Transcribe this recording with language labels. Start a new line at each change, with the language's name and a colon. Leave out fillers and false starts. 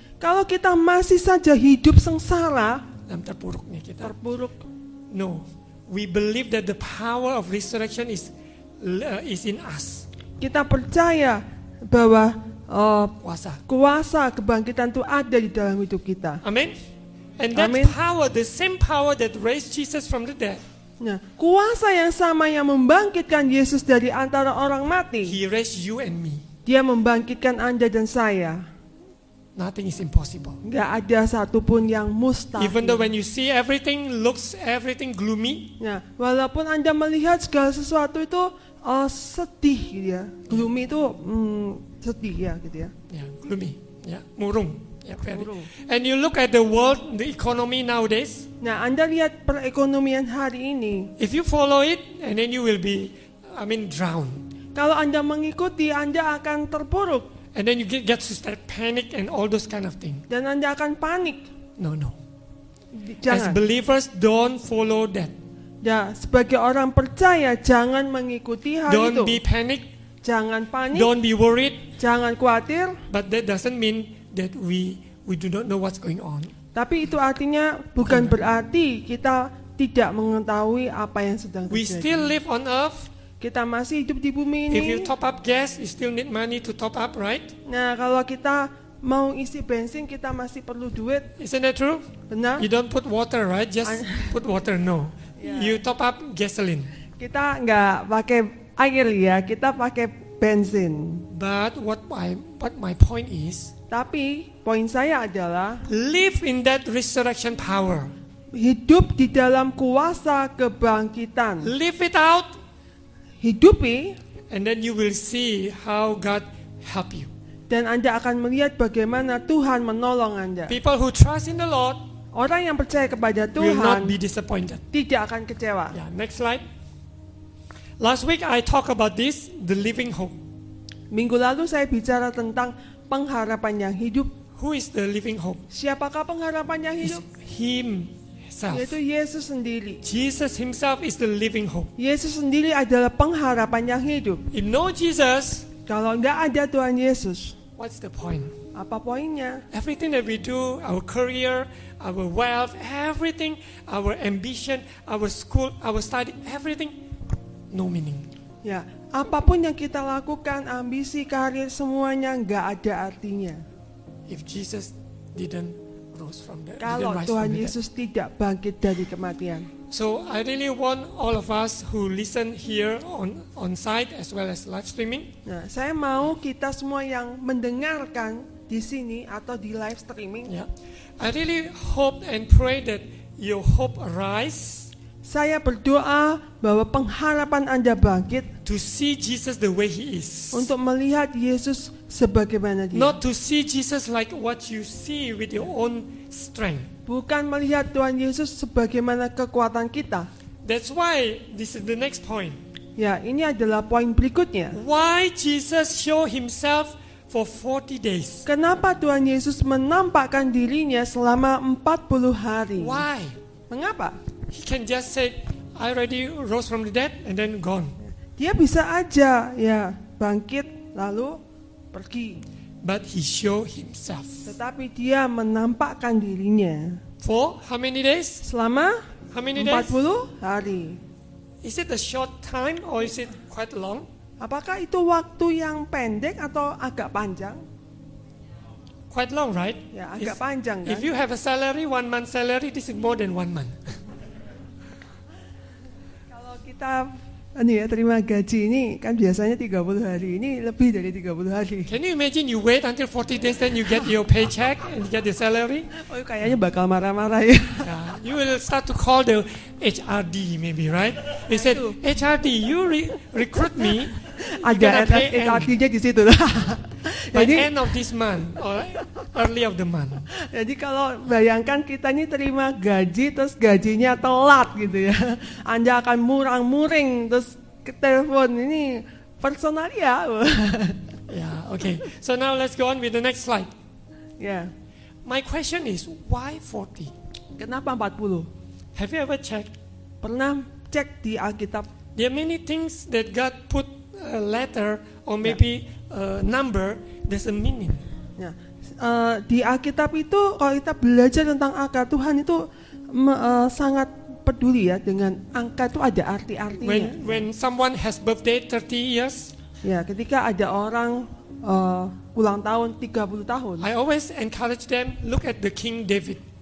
Indonesian: Kalau kita masih saja hidup sengsara, dalam terpuruknya kita. terpuruk,
English: No, we believe that the power of resurrection is in us.
Indonesian: kita percaya bahwa Kuasa. kuasa kebangkitan itu ada di dalam hidup kita.
English: Amen. And that Amen. power, the same power that raised Jesus from the dead,
Indonesian: Nah, kuasa yang sama yang membangkitkan Yesus dari antara orang mati,
English: He raised you and me.
Indonesian: Dia membangkitkan Anda dan saya.
English: Nothing is impossible.
Indonesian: Nggak ada satupun yang mustahil.
English: Even though when you see everything gloomy,
Indonesian: Nah, walaupun Anda melihat segala sesuatu itu sedih gitu ya. Gloomy itu sedih ya gitu ya.
English: gloomy, murung, very.
Indonesian: Murung.
English: And you look at the world, the economy nowadays.
Indonesian: Nah, Anda lihat perekonomian hari ini.
English: If you follow it, and then you will be, drowned.
Indonesian: Kalau Anda mengikuti, Anda akan terpuruk.
English: And then you get to start panic and all those kind of things.
Indonesian: Dan Anda akan panik.
English: No. As believers, don't follow that.
Indonesian: Ya, sebagai orang percaya jangan mengikuti hal
English: Don't be panic.
Indonesian: Jangan panik,
English: Don't be worried.
Indonesian: jangan khawatir.
English: But that doesn't mean that we do not know what's going on.
Indonesian: Tapi itu artinya bukan berarti kita tidak mengetahui apa yang sedang
English: We still
Indonesian: terjadi.
English: live on earth.
Indonesian: Kita masih hidup di bumi
English: If you top up gas, you still need money to top up, right?
Indonesian: Nah, kalau kita mau isi bensin, kita masih perlu duit.
English: Isn't that true?
Indonesian: Benar?
English: You don't put water, right? Just put water, no. Yeah. You top up gasoline.
Indonesian: Kita nggak pakai air ya, kita pakai bensin.
English: But what my point is,
Indonesian: Tapi poin saya adalah
English: live in that resurrection power.
Indonesian: hidup di dalam kuasa kebangkitan.
English: Live it out,
Indonesian: Hidupi
English: and then you will see how God help you.
Indonesian: dan Anda akan melihat bagaimana Tuhan menolong Anda.
English: People who trust in the Lord
Indonesian: Orang yang percaya kepada
English: will not
Indonesian: Tuhan
English: be disappointed.
Indonesian: tidak akan kecewa.
English: Yeah, next slide. Last week I talked about this, the living hope.
Indonesian: Minggu lalu saya bicara tentang pengharapan yang hidup.
English: Who is the living hope?
Indonesian: Siapakah pengharapan yang
English: It's
Indonesian: hidup?
English: Himself.
Indonesian: Yaitu Yesus sendiri.
English: Jesus Himself is the living hope.
Indonesian: Yesus sendiri adalah pengharapan yang hidup.
English: If no Jesus,
Indonesian: Kalau nggak ada Tuhan Yesus,
English: what's the point?
Indonesian: apa poinnya?
English: Everything that we do, our career, our wealth, everything, our ambition, our school, our study, everything, no meaning.
Indonesian: Ya, apapun yang kita lakukan, ambisi, karir, semuanya nggak ada artinya.
English: If Jesus didn't rise from the
Indonesian: Kalau
English: dead.
Indonesian: Tuhan Yesus tidak bangkit dari kematian.
English: So I really want all of us who listen here on site as well as live streaming,
Indonesian: Nah, saya mau kita semua yang mendengarkan di sini atau di live streaming,
English: yeah, I really hope and pray that your hope arise
Indonesian: saya berdoa bahwa pengharapan Anda bangkit
English: to see Jesus the way He is.
Indonesian: untuk melihat Yesus sebagaimana Dia.
English: Not to see Jesus like what you see with your own strength.
Indonesian: Bukan melihat Tuhan Yesus sebagaimana kekuatan kita.
English: That's why this is the next point.
Indonesian: Ya, ini adalah poin berikutnya.
English: Why Jesus show Himself for 40 days?
Indonesian: Kenapa Tuhan Yesus menampakkan dirinya selama 40 hari?
English: Why?
Indonesian: Mengapa?
English: He can just say, I already rose from the dead and then gone.
Indonesian: Dia bisa aja ya bangkit lalu pergi.
English: But He show Himself.
Indonesian: Tetapi dia menampakkan dirinya
English: For how many days?
Indonesian: selama
English: How many days?
Indonesian: 40 hari.
English: Is it a short time or is it quite long?
Indonesian: Apakah itu waktu yang pendek atau agak panjang?
English: Quite long, right?
Indonesian: Ya, agak
English: If-
Indonesian: panjang kan?
English: If you have a salary, 1 month salary, this is more than 1 month.
Indonesian: Kalau kita terima gaji ini kan biasanya 30 hari, ini lebih dari 30 hari.
English: Can you imagine you wait until 40 days then you get your paycheck and you get your salary?
Indonesian: Oh, kayaknya bakal marah-marah ya.
English: Yeah, you will start to call the HRD maybe, right? They said, HRD, you recruit me.
Indonesian: Ada
English: gonna pay
Indonesian: artinya di situ.
English: by
Indonesian: Jadi,
English: end of this month or early of the month.
Indonesian: jadi kalau bayangkan kita ini terima gaji terus gajinya telat gitu ya. Anda akan murang-muring terus ke telepon ini personalia.
English: Yeah, okay. So now let's go on with the next slide.
Indonesian: Ya,
English: My question is, why 40?
Indonesian: kenapa 40?
English: Have you ever checked?
Indonesian: Pernah cek di Alkitab?
English: There are many things that God put a letter or maybe a number, there's a meaning.
Indonesian: Ya, di Alkitab itu kalau kita belajar tentang angka, Tuhan itu sangat peduli ya dengan angka itu ada arti-artinya.
English: When someone has birthday 30 years,
Indonesian: Ya, ketika ada orang ulang tahun 30 tahun,
English: I always encourage them, look at the King David.